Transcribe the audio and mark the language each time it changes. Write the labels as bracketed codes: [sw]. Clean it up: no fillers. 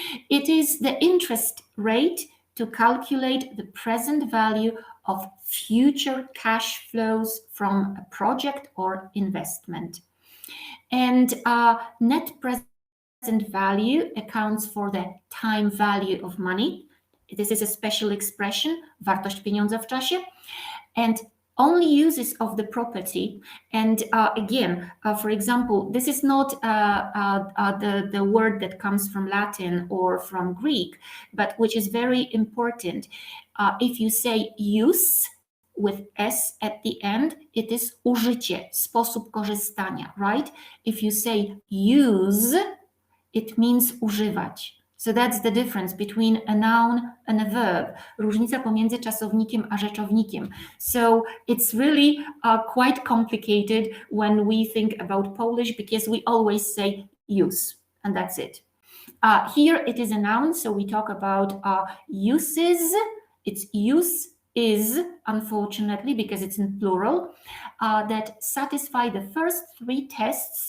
[en] It is the interest rate to calculate the present value of future cash flows from a project or investment. And net present value accounts for the time value of money. This is a special expression, [pl] wartość pieniądza w czasie. [en] And only uses of the property. And again, for example, this is not the word that comes from Latin or from Greek, but which is very important. If you say use with S at the end, it is [pl] użycie, sposób korzystania, [en] right? If you say use, it means używać. So that's the difference between a noun and a verb. [pl] Różnica pomiędzy czasownikiem a rzeczownikiem. [en] So it's really quite complicated when we think about Polish because we always say use, and that's it. Here it is a noun, so we talk about uses. It's use is, unfortunately, because it's in plural, that satisfy the first three tests.